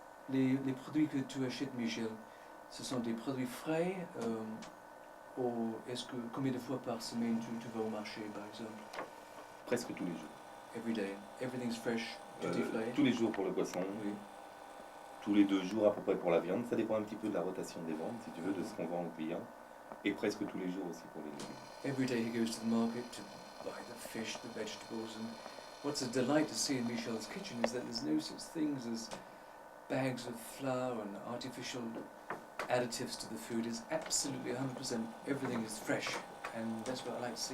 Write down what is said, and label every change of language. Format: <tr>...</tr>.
<fr>Les produits que tu achètes, Michel, ce sont des produits frais, ou est-ce que combien de fois par semaine tu vas au marché, par exemple? Presque tous les jours.</fr> <en>Every day, everything's fresh, duty free.</en> <fr>Tous les jours pour le poisson, oui. Tous les 2 jours à peu près pour la viande. Ça dépend un petit peu de la rotation des ventes, si tu veux, de ce qu'on vend aux clients, et presque tous les jours aussi pour les légumes.</fr> <en>Every day he goes to the market to buy the fish, the vegetables, and what's a delight to see in Michel's kitchen is that there's no such things as bags of flour and artificial additives to the food. Is absolutely 100%, everything is fresh, and that's what I like to see.</en>